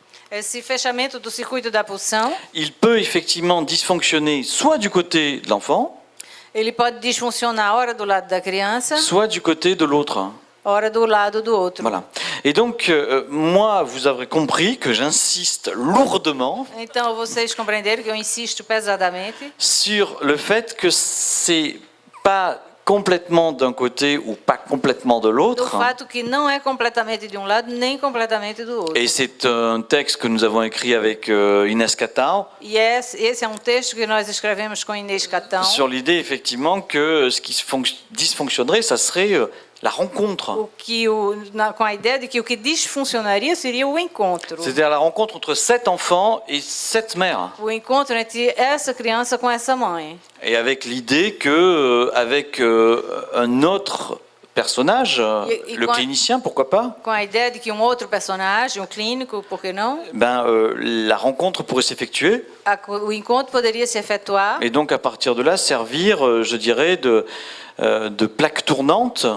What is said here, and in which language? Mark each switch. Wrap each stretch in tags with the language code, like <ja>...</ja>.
<pt>Esse fechamento do circuito da pulsão,</pt> <fr>il peut effectivement dysfonctionner soit du côté de l'enfant,</fr> <pt>ele pode disfuncionar ora do lado da criança,</pt> <fr>soit du côté de l'autre.</fr> <pt>ora do lado do outro.</pt> <fr>Voilà. Et donc, moi, vous aurez compris que j'insiste lourdement</fr> <pt>Então, vocês compreenderam que eu insisto pesadamente</pt> <fr>sur le fait que c'est pas complètement d'un côté ou pas complètement de</fr> <pt>do</pt> <fr>l'autre.</fr> <pt>fato que não é completamente de um lado nem completamente do outro.</pt> <fr>Et c'est un texte que nous avons écrit avec Inès Catao</fr> <pt>E esse é um texto que nós escrevemos com Inês Catão,</pt> <fr>sur l'idée effectivement que ce qui dysfonctionnerait, ça serait la rencontre.</fr> <pt>com a ideia de que o que disfuncionaria seria o encontro.</pt> <fr>C'est-à-dire la rencontre entre 7 enfants et 7 mères.</fr> <pt>O encontro entre essa criança com essa mãe.</pt> <fr>Et avec l'idée que avec un autre personnage, le quand- clinicien, pourquoi pas,</fr> <pt>Com a ideia de que um outro personagem, um clínico, por que não?</pt> <fr>la rencontre pourrait s'effectuer</fr> <pt>O encontro poderia se efetuar</pt> <fr>et donc à partir de là servir, je dirais, de plaque tournante</fr>